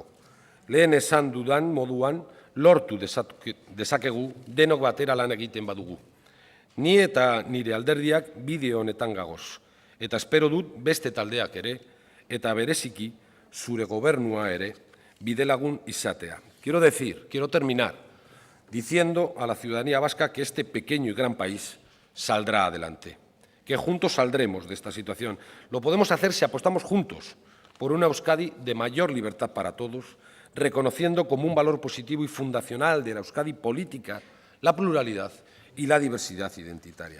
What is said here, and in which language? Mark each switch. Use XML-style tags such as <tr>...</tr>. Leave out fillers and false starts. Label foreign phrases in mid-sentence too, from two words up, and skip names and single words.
<eu>Lehen esan dudan moduan, lortu dezakegu denok batera lan egiten badugu. Ni eta nire alderdiak bideo honetan gagoz. Eta espero dut beste taldeak ere, eta bereziki zure gobernua ere, bidelagun izatea.</eu> <es>Quiero terminar diciendo a la ciudadanía vasca que este pequeño y gran país saldrá adelante, que juntos saldremos de esta situación. Lo podemos hacer si apostamos juntos por una Euskadi de mayor libertad para todos, reconociendo como un valor positivo y fundacional de la Euskadi política la pluralidad y la diversidad identitaria.</es>